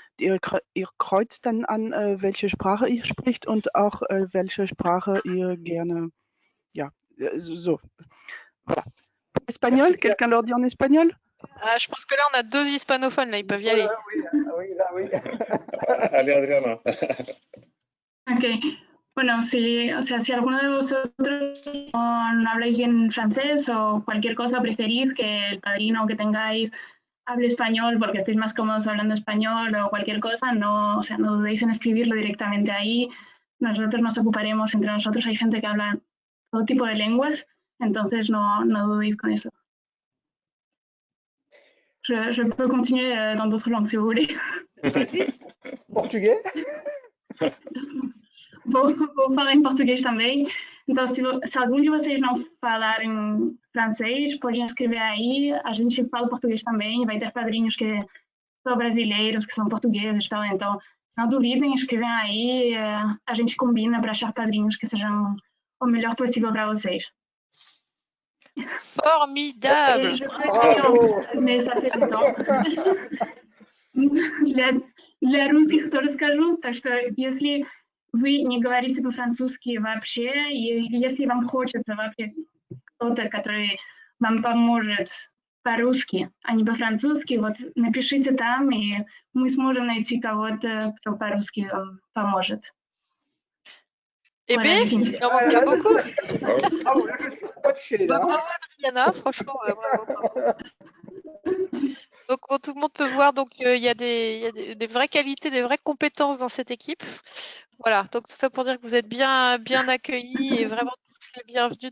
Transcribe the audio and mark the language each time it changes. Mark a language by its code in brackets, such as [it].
[de] Ihr kreuzt dann an, welche Sprache ihr spricht und auch welche Sprache ihr gerne, ja, so. [fr] Voilà. Espagnol, quelqu'un leur dit en espagnol? Ah, je pense que là, on a 2 hispanophones, là, ils peuvent y aller. Oui. Allez, Adriana. Ok. [es] Bueno, si alguno de vosotros no habláis bien francés o cualquier cosa, preferís que el padrino que tengáis hable español porque estéis más cómodos hablando español o cualquier cosa, no dudéis en escribirlo directamente ahí. Nosotros nos ocuparemos entre nosotros. Hay gente que habla todo tipo de lenguas, Entonces no dudéis con eso. [fr] Je peux continuer dans d'autres langues si vous voulez. Portugais? [pt] Vou falar em português também. Então, se algum de vocês não falarem francês, podem escrever aí. A gente fala português também. Vai ter padrinhos que são brasileiros, que são portugueses. Então, não duvidem, escrevem aí. A gente combina para achar padrinhos que sejam o melhor possível para vocês. [fr] Formidable. Mais ça fait longtemps. [ru] Для русских тоже скажу, так что если вы не говорите по-французски вообще, и если вам хочется вообще кто-то, который вам поможет по-русски, а не по-французски, вот напишите там, и мы сможем найти кого-то, кто по-русски вам поможет. [fr] Eh bien, il en manque pas beaucoup. Ah, là, je suis scotché, là. Bravo, Adriana, franchement, bravo. Donc, tout le monde peut voir, donc il y a des vraies qualités, des vraies compétences dans cette équipe. Voilà, donc tout ça pour dire que vous êtes bien accueillis et vraiment tous les bienvenus.